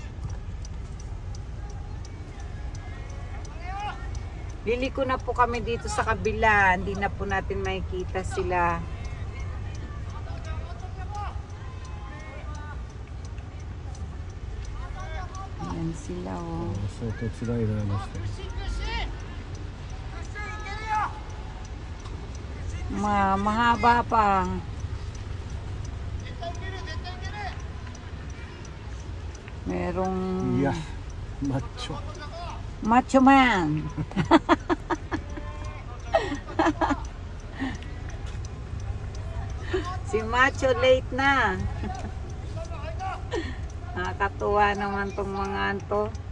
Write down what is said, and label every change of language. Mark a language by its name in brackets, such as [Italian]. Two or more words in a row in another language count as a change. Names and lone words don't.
[Filipino] Liliko na po kami dito sa kabila. Hindi na po natin makikita sila. Ayan sila oh. [Japanese] 相当辛いなまして。 [Filipino] Mahaba pa. Merong [Japanese] いや、マッチョ。 [English] macho man. [Filipino] Si Macho late na. Nakakatuwa naman tong mga to.